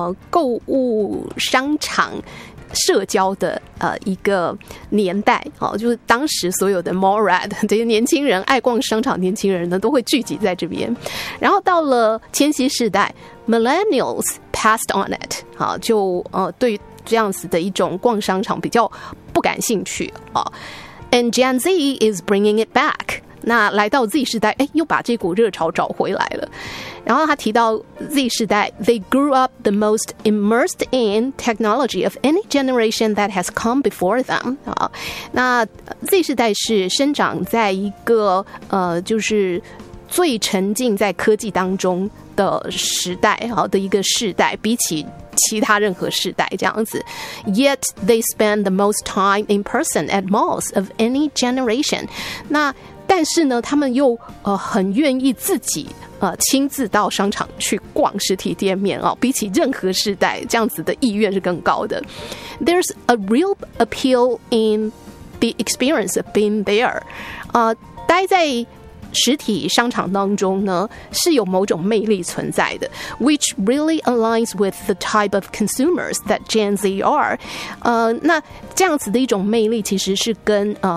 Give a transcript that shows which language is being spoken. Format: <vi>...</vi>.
<zh>购物商场社交的、一个年代、就是当时所有的 Marat 这些年轻人爱逛商场年轻人呢都会聚集在这边，然后到了千禧世代</zh> <en>Millennials passed on it、</en> <zh>就、对这样子的一种逛商场比较不感兴趣、</zh> <en>And Gen Z is bringing it back.</en> <zh>那来到 Z 世代，哎，又把这股热潮找回来了。然后他提到 Z 世代</zh> <en>，They grew up the most immersed in technology of any generation that has come before them.</en> <zh>啊，那 Z 世代是生长在一个就是最沉浸在科技当中的时代，的一个世代，比起其他任何世代这样子。</zh> <en>Yet they spend the most time in person at malls of any generation.</en> <zh>那但是呢他们又、很愿意自己、亲自到商场去逛实体店面、比起任何世代这样子的意愿是更高的。</zh> <en>There's a real appeal in the experience of being there、</en> <zh>待在实体商场当中呢是有某种魅力存在的</zh> <en>which really aligns with the type of consumers that Gen Z are、</en> <zh>那这样子的一种魅力其实是跟、</zh>